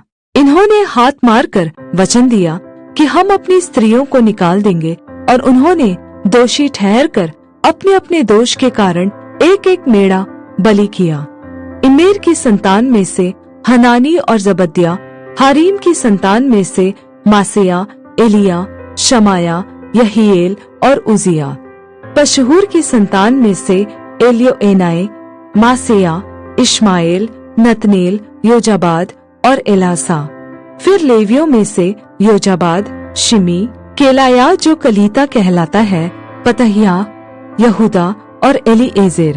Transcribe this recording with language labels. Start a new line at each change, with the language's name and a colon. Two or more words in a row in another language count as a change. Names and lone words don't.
Hindi: इन्होंने हाथ मारकर वचन दिया कि हम अपनी स्त्रियों को निकाल देंगे, और उन्होंने दोषी ठहरकर अपने अपने दोष के कारण एक एक मेढ़ा बलि किया। इमेर की संतान में से हनानी और जबद्याह, हारीम की संतान में से मासेया, एलिया, शमाया, यहीएल और उजिया, पशहूर की संतान में से एलियोएनाई, मासेया, इश्माएल, नतनेल, योजाबाद और एलासा। फिर लेवियों में से योजाबाद, शिमी, केलाया जो कलीता कहलाता है, पतहिया, यहूदा और एलीएजेर।